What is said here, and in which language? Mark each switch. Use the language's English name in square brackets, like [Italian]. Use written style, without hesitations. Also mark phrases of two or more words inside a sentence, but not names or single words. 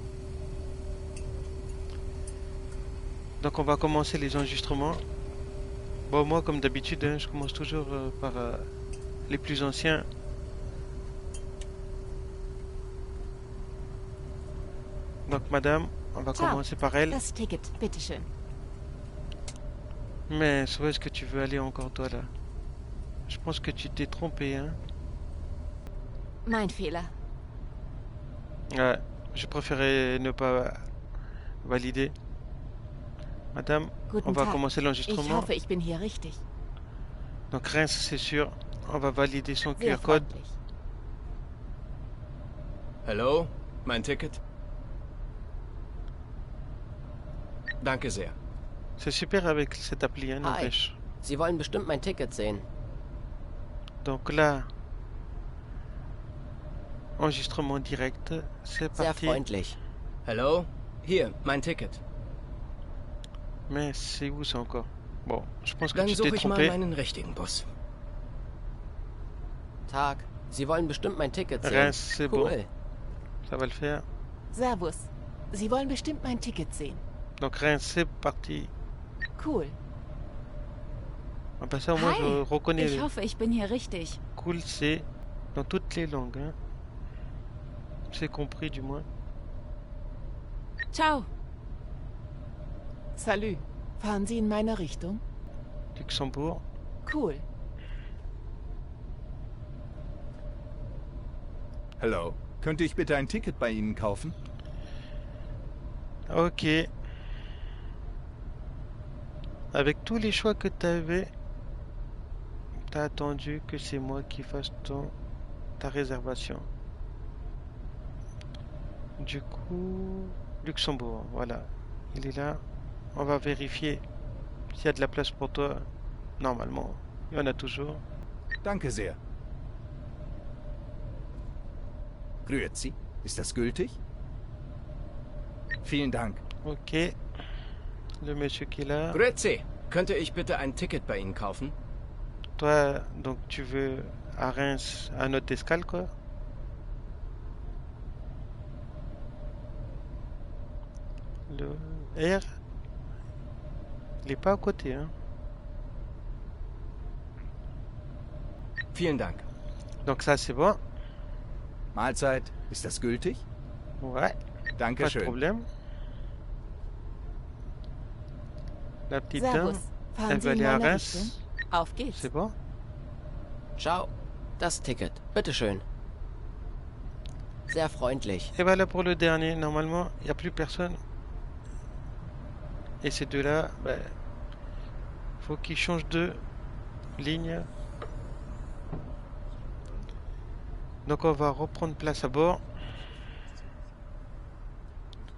[French] Donc, on va commencer les enregistrements. Bon, moi, comme d'habitude, hein, je commence toujours par les plus anciens. Donc, madame, on va [German] Ciao, [French] commencer par elle. [German] das Ticket, bitteschön. [French] Mais où est-ce que tu veux aller encore, toi, là? Je pense que tu t'es trompé, hein. [German] Mein Fehler. [French] Ouais, je préférais ne pas valider. Madame, on [German] Guten [French] va [German] Tag. [French] commencer [German] Ich [French] l'enregistrement. [German] hoffe, ich bin hier richtig. [French] Donc Reims, c'est sûr. On va valider son [German] Sehr [French] QR code. [German] freundlich. Hallo, mein Ticket? Danke sehr. [French] C'est super avec cette appli, hein, [German] Hi, [French] n'empêche. [German] Sie wollen bestimmt mein Ticket sehen. [French] Donc là, enregistrement direct. C'est [German] Sehr [French] parti. [German] freundlich. Hallo? Hier, mein Ticket. [French] Mais c'est où ça encore? Bon, je pense que [German] Dann [French] tu t'es [German] suche ich mal [French] trompé. [German] meinen richtigen Bus. Tag, Sie wollen bestimmt mein Ticket sehen. [French] Reims, c'est bon. Cool. Ça va le faire. [German] Servus. Sie wollen bestimmt mein Ticket sehen. [French] Donc Reims, c'est parti. Cool. Ah bah ça, moi, je [German] Hi. [French] reconnais. [German] Ich hoffe, ich bin hier richtig. [French] Cool, c'est dans toutes les langues, hein. C'est compris, du moins. Ciao. Salut. [German] Fahren Sie in meine Richtung? [French] Luxembourg. Cool. [German] Hallo, könnte ich bitte ein Ticket bei Ihnen kaufen? [French] Ok. Avec tous les choix que tu avais, t'as attendu que c'est moi qui fasse ta réservation. Du coup, Luxembourg, voilà. Il est là. On va vérifier s'il y a de la place pour toi. Normalement, il y en a toujours. [German] Danke sehr. Grüezi, ist das gültig? Vielen Dank. [French] Ok. Le monsieur qui est là. Grüezi, könnte ich bitte ein Ticket bei Ihnen kaufen? Toi, donc tu veux à Reims à notre escale, quoi? Le R, il est pas à côté, hein. [German] Vielen Dank. [French] Donc ça, c'est bon. [German] Mahlzeit, ist das gültig? [French] Ouais, pas de [German] Dankeschön. [French] problème. La petite dame, [German] Servus. [French] elle [German] Fahren Sie [French] veut [German] in [French] aller à [German] meine [French] Reims. [German] Richtung? Auf geht's. [French] C'est bon? [German] Ciao, das Ticket, bitteschön. Sehr freundlich. [French] Et voilà pour le dernier. Normalement, il n'y a plus personne. Et ces deux-là, ben, faut qu'ils changent de ligne. Donc on va reprendre place à bord.